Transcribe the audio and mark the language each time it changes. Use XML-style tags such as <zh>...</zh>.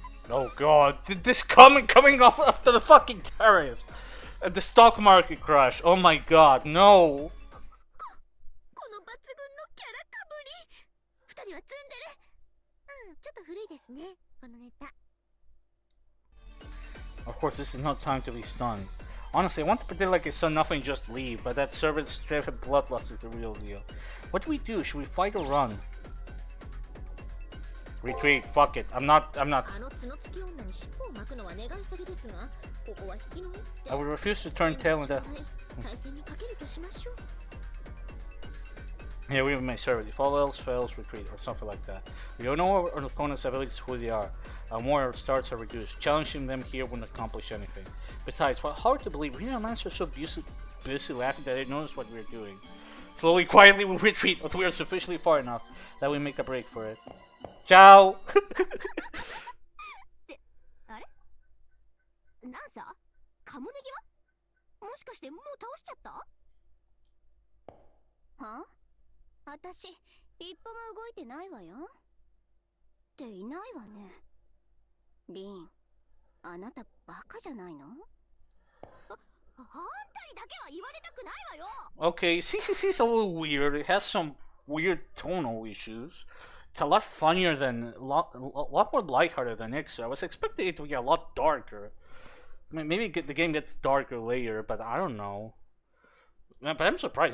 <en>Oh god, this coming off after the fucking tariffs and the stock market crash. Oh my god, no.</en> <ja>この抜群のキャラかぶり。二人はツンデレ。ちょっと古いですねこのネタ。</ja> <en>Of course, this is not time to be stunned. Honestly, I want to pretend like I saw nothing and just leave, but that servant's strength and bloodlust is the real deal. What do we do? Should we fight or run? Retreat, fuck it. I'm not.</en> <ja>あの角付き女に尻尾を巻くのは願い下げですが、ここは引きの一手。</ja> <en>I would refuse to turn tail in that.</en> <ja>再戦にかけるとしましょう。</ja> <en>Yeah, we have my servant. If all else fails, retreat, or something like that. We don't know our opponent's abilities, who they are. More starts are reduced. Challenging them here won't accomplish anything. Besides, well, hard to believe, we and Lance are so busy laughing that they notice what we're doing. Slowly, quietly, we retreat until we are sufficiently far enough that we make a break for it.</en> <it>Ciao!</it> <ja>あれランサーカモネギはもしかしてもう倒しちゃった？はあ？私一歩も動いてないわよ。っていないわね。リン、あなたバカじゃないの？あんたにだけは言われたくないわよ。</ja> <en>Okay, CCC is a little weird. It has some weird tonal issues. It's a lot funnier than, a lot more lighthearted than Ixo. I was expecting it to get a lot darker. I mean, maybe the game gets darker later, but I don't know. But I'm surprised.</en>